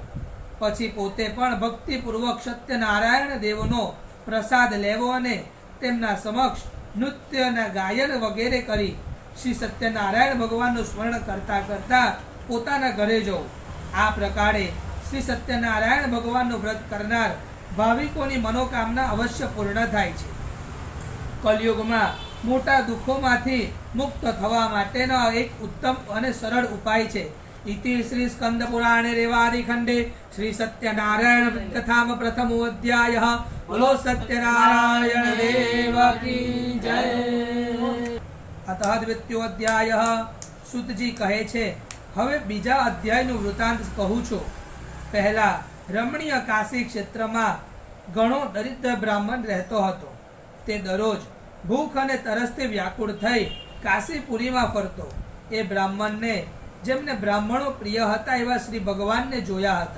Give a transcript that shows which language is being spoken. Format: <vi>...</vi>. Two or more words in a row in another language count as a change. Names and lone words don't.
<gu>પછી પોતે પણ ભક્તિપૂર્વક સત્યનારાયણ દેવનો પ્રસાદ લેવો અને તેમના સમક્ષ નૃત્ય, ગાયન વગેરે કરી શ્રી સત્યનારાયણ ભગવાનનું સ્મરણ કરતા કરતા પોતાના ઘરે જવું. આ પ્રકારે શ્રી સત્યનારાયણ ભગવાનનું વ્રત કરનાર ભાવિકોની મનોકામના અવશ્ય પૂર્ણ થાય છે. કલયુગમાં મોટા દુઃખોમાંથી મુક્ત થવા માટેનો એક ઉત્તમ અને સરળ ઉપાય છે.</gu> <sa>इति श्री स्कंद पुराणे रेवादि खंडे श्री सत्यनारायण कथाम प्रथमो अध्यायः.</sa> <hi>बोलो सत्यनारायण देव की जय.</hi> <sa>अतः द्वितीयो अध्यायः.</sa> <gu>सूतजी કહે છે, હવે બીજા અધ્યાયનું વૃતાંત કહું છું. પહેલા રમણીય કાશી ક્ષેત્રમાં ઘણો દરિદ્ર બ્રાહ્મણ રહેતો હતો. તે દરરોજ ભૂખ અને તરસથી વ્યાકુળ થઈ કાશીપુરીમાં ફરતો. એ બ્રાહ્મણને જેમને બ્રાહ્મણો પ્રિય હતા એવા શ્રી ભગવાનને જોયા હતા.</gu>